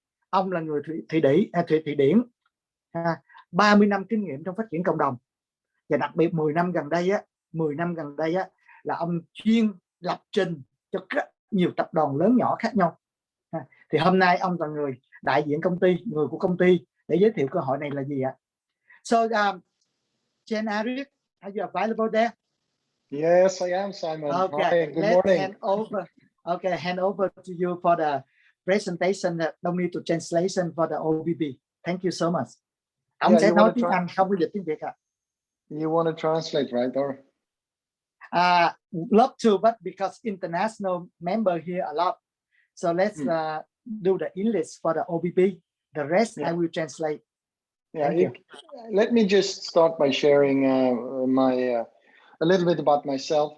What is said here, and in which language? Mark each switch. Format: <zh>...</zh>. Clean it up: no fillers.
<vi>Ông là người Thụy Điển, 30 năm kinh nghiệm trong phát triển cộng đồng, và đặc biệt 10 năm gần đây là ông chuyên lập trình cho rất nhiều tập đoàn lớn nhỏ khác nhau. Thì hôm nay ông là người đại diện công ty, người của công ty để giới thiệu cơ hội này là gì ạ?</vi> <en>So, Chen Eric, are you available there? Yes, I am, Simon. Okay, Hi, good morning. Hand over to you for the presentation. Don't need to translation for the OBB. Thank you so much.</en> <vi>Ông sẽ nói tiếng Anh, không có dịch tiếng Việt ạ.</vi> <en>You want to translate, right? Or love to, but because international member here a lot, so let's do the English for the OBB. The rest I will translate. Thank you. Let me just start by sharing a little bit about myself.</en>